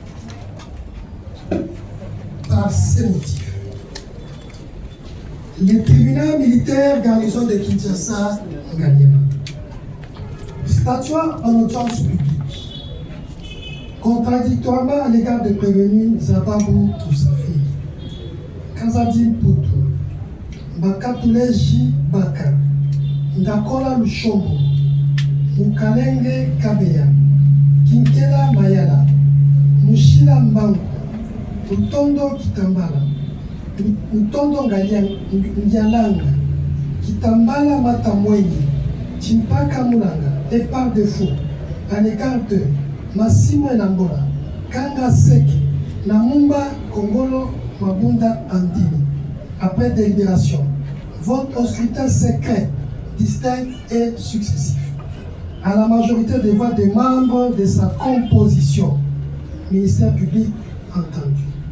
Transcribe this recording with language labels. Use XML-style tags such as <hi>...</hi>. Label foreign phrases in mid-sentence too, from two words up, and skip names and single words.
<fr>Par ces motifs, le tribunal militaire garnison de Kinshasa Ngaliema, statuant en audience publique, contradictoirement à l'égard des prévenus Zababou Toussafi, Kazadim Poutou, Bakatuleji Baka, Ndakola Lushombo, Mukalenge Kabeya, Kinkela Mayala, Mushila Mbangu, Mutondo Kitambala, Mutondo Ngyalanga, Kitambala Matamwenyi, Chimpaka Mulanga, et par défaut, à l'égard de Massimo Elambola, Kanga Seki, Namumba Kongolo Mabunda Andini, après délibération, vote au scrutin secret, distinct et successif, à la majorité des voix des membres de sa composition, ministère public entendu.</fr>